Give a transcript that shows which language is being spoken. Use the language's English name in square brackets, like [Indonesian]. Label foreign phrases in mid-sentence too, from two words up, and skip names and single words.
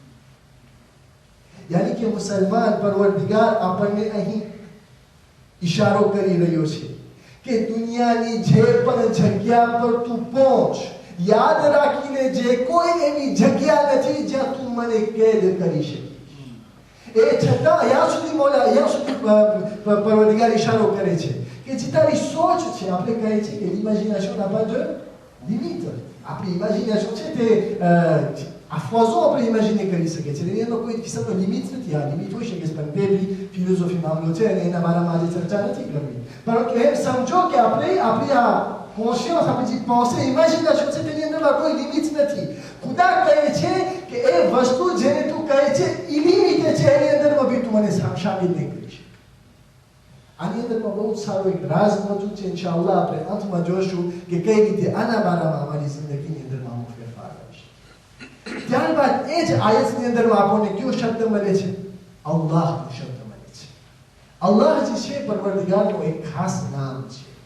[Gujarati] યાની કે મુસલમાન પરવરદિગાર આપણને અહીં ઇશારો કરી રહ્યો છે કે દુનિયાની જે પણ જગ્યા પર તું પહોંચ યાદ રાખીને જે કોઈ એવી જગ્યા નથી જ્યાં તું મને કેદ કરી શકે એ છતાં અહીંયા સુધી મોલા અહીંયા સુધી પરવરદિગાર ઇશારો કરે છે કે જે તારી સોચ છે આપણે કહે છે કે ઇમેજિનેશન [French] n'a de limite [Gujarati] આપણી ઇમેજિનેશન છે તે [French] à foison [Gujarati] આપણે ઇમેજિને કરી શકીએ છીએ એનો કોઈ કિસ્સાનો લિમિટ નથી આ લિમિટ હોઈ શકે છે પણ તે બી ફિલોસોફી મામલો છે અને એના બારામાં આજે ચર્ચા નથી કરવી પરંતુ એમ સમજો કે આપણે આપણી આ કોન્શિયસ આપણી જે pensée ઇમેજિનેશન છે તેની અંદરમાં કોઈ લિમિટ નથી ખુદા કહે છે કે એ વસ્તુ જેને તું કહે છે ઇલિમિટ છે એની અંદરમાં બી તું મને શામિલ નહીં કરી શકે આની અંદરમાં બહુ સારો એક રાજ મોજૂદ છે ઇન્શાઅલ્લાહ આપણે અંતમાં જોશું કે કઈ રીતે આના બારામાં અમારી જિંદગીની અંદરમાં અમુક ફેરફાર આવી છે ત્યારબાદ એ જ આયતની અંદરમાં આપણને કયો શબ્દ મળે છે અલ્લાહનો શબ્દ મળે છે અલ્લાહ જે છે પરવરદિગારનું એક ખાસ નામ છે